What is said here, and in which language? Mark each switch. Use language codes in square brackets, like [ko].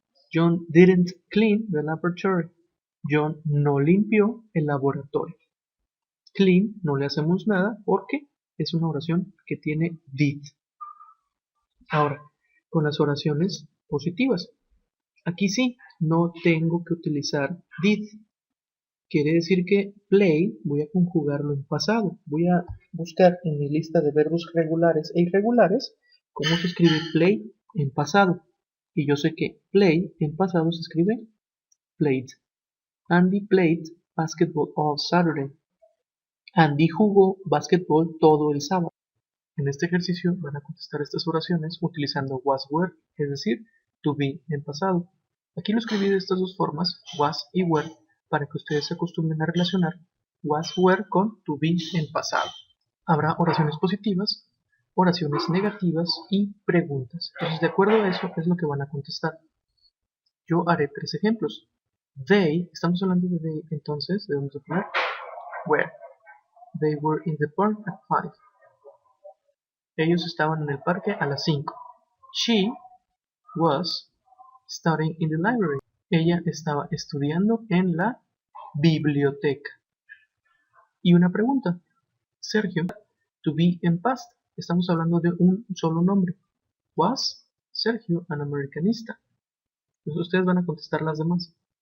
[en] John didn't clean the laboratory. [es] John no limpió el laboratorio. Clean no le hacemos nada porque es una oración que tiene did. Ahora, con las oraciones positivas. Aquí sí, no tengo que utilizar did. Quiere decir que play voy a conjugarlo en pasado. Voy a buscar en mi lista de verbos regulares e irregulares cómo se escribe play en pasado. Y yo sé que play en pasado se escribe played. [en] Andy played basketball all Saturday. [es] Andy jugó basketball todo el sábado. En este ejercicio van a contestar estas oraciones utilizando was were, es decir, to be en pasado. Aquí lo escribí de estas dos formas, was y were, para que ustedes se acostumbren a relacionar was were con to be en pasado. Habrá oraciones positivas, oraciones negativas y preguntas. Entonces, de acuerdo a eso, es lo que van a contestar. Yo haré 3 ejemplos. They, estamos hablando de they, entonces, debemos de poner where. [en] They were in the park at 5. [es] Ellos estaban en el parque a las 5. [en] She was studying in the library. [es] Ella estaba estudiando en la biblioteca. Y una pregunta. Sergio, to be en past. Estamos hablando de un solo nombre. [en] Was Sergio an Americanista? [es] Entonces ustedes van a contestar las demás.